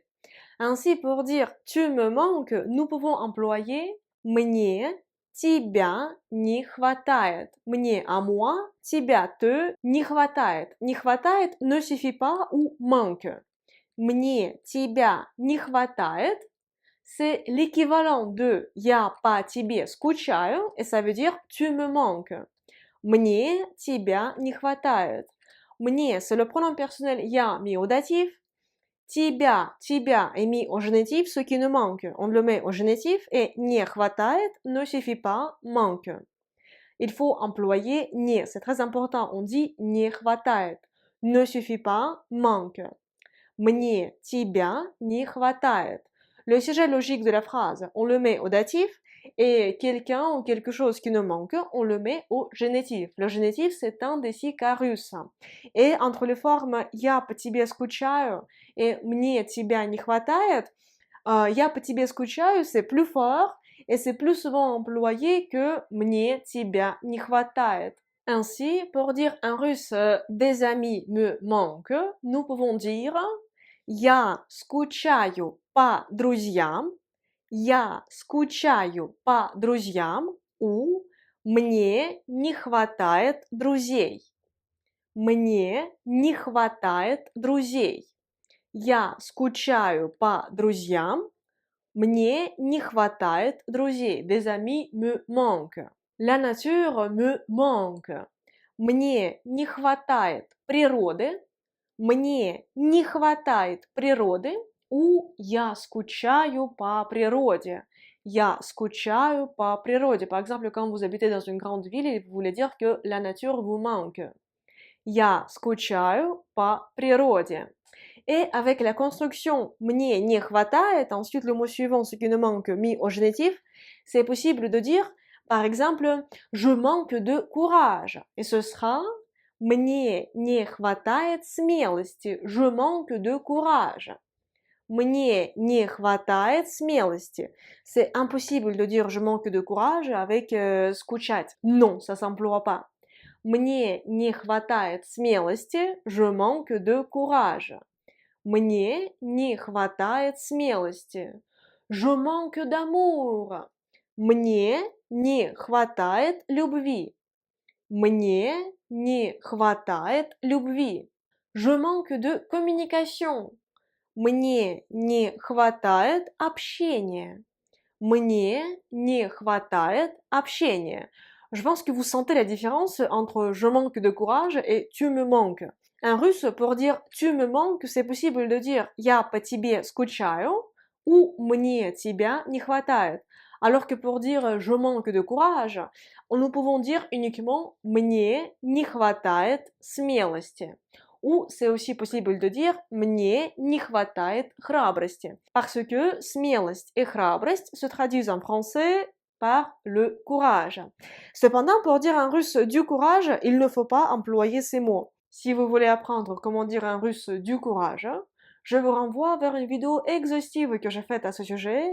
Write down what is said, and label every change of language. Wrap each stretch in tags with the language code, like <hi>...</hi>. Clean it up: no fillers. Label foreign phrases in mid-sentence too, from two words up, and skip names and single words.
<fr>Ainsi, pour dire tu me manques, nous pouvons employer</fr> <ru>мне тебя не хватает.</ru> <fr>Мне à moi,</fr> <ru>тебя te не хватает. Не хватает</ru> <fr>ne suffit pas ou manque.</fr> <ru>Мне тебя не хватает.</ru> <fr>c'est l'équivalent de</fr> <ru>«я по тебе скучаю»</ru> <fr>et ça veut dire «tu me manques».</fr> <ru>Мне тебя не хватает. Мне,</ru> <fr>c'est le pronom personnel «я» mis au datif. Тебя est mis au génitif, ce qui nous manque. On le met au génitif et</fr> <ru>«не хватает»</ru> <fr>ne suffit pas, manque. Il faut employer «не», c'est très important. On dit</fr> <ru>«не хватает».</ru> <fr>Ne suffit pas, manque.</fr> <ru>Мне тебя не хватает.</ru> <fr>Le sujet logique de la phrase, on le met au datif et quelqu'un ou quelque chose qui nous manque, on le met au génitif. Le génitif, c'est un des 6 cas russes. Et entre les formes</fr> <ru>«я по тебе скучаю»</ru> <fr>et</fr> <ru>«мне тебя не хватает», «я по тебе скучаю»</ru> <fr>c'est plus fort et c'est plus souvent employé que</fr> <ru>«мне тебя не хватает».</ru> <fr>Ainsi, pour dire en russe «des amis me manquent», nous pouvons dire</fr> <ru>«я скучаю по друзьям», «я скучаю по друзьям»</ru> <fr>ou</fr> <ru>«мне не хватает друзей». «Мне не хватает друзей». «Я скучаю по друзьям», «мне не хватает друзей».</ru> <fr>Des amis me manquent. La nature me manque.</fr> <ru>Мне не хватает природы. Мне не хватает природы. Ou я скучаю по природе. Я скучаю по природе.</ru> <fr>Par exemple, quand vous habitez dans une grande ville, vous voulez dire que la nature vous manque.</fr> <ru>Я скучаю по природе.</ru> <fr>Et avec la construction</fr> <ru>мне не хватает,</ru> <fr>ensuite le mot suivant, ce qui nous manque, mis au génitif, c'est possible de dire, par exemple, je manque de courage. Et ce sera</fr> <ru>мне не хватает смелости.</ru> <fr>Je manque de courage.</fr> <ru>Мне не хватает смелости.</ru> <fr>C'est impossible de dire je manque de courage avec скучать. Non, ça s'emploie pas.</fr> <ru>Мне не хватает смелости.</ru> <fr>Je manque de courage.</fr> <ru>Мне не хватает смелости.</ru> <fr>Je manque d'amour.</fr> <ru>Мне не хватает любви. Мне не хватает любви.</ru> <fr>Je manque de communication.</fr> <ru>Мне не хватает общения. Мне не хватает общения.</ru> <fr>Je pense que vous sentez la différence entre je manque de courage et tu me manques. En russe, pour dire tu me manques, c'est possible de dire</fr> <ru>я по тебе скучаю</ru> <fr>ou</fr> <ru>мне тебя не хватает.</ru> <fr>Alors que pour dire je manque de courage, nous pouvons dire uniquement</fr> <ru>мне не хватает смелости.</ru> <fr>Ou c'est aussi possible de dire</fr> <ru>мне не хватает храбрости.</ru> <fr>Parce que смелость et храбрость se traduisent en français par le courage. Cependant, pour dire en russe du courage, il ne faut pas employer ces mots. Si vous voulez apprendre comment dire en russe du courage, je vous renvoie vers une vidéo exhaustive que j'ai faite à ce sujet.</fr>